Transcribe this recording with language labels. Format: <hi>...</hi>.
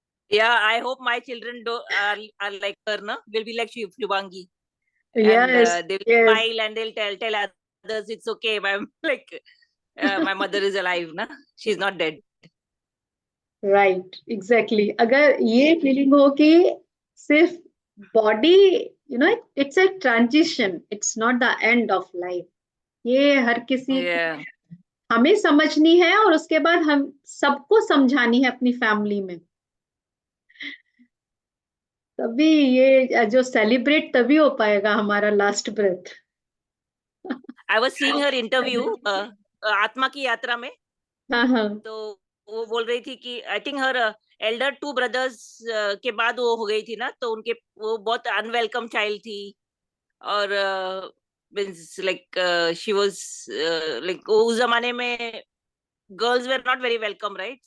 <en>Yeah, I hope my children are like her, no? Will be like Shubhangi. And Yes, they will yes. smile and they'll tell others it's okay. I'm like, my mother is alive, na? She's not dead. Right exactly.</en> <hi>अगर ये feeling हो कि सिर्फ body</hi> <en>it's a transition, it's not the end of life,</en> <hi>ये हर किसी</hi> <en>Yeah.</en> <hi>हमें समझनी है और उसके बाद हम सबको समझानी है अपनी फैमिली में, तभी ये जो सेलिब्रेट तभी हो पाएगा हमारा last breath.</hi> <en>I was seeing her interview</en> <hi>आत्मा की यात्रा में। हाँ हाँ। तो वो बोल रही थी कि</hi> <en>I think</en> <hi>हर Elder 2 brothers के बाद वो हो गई थी ना, तो उनके वो बहुत अनवेलकम चाइल्ड थी और</hi> <en>means like she was like</en> <hi>उस जमाने में</hi> <en>girls were not very welcome, right?</en>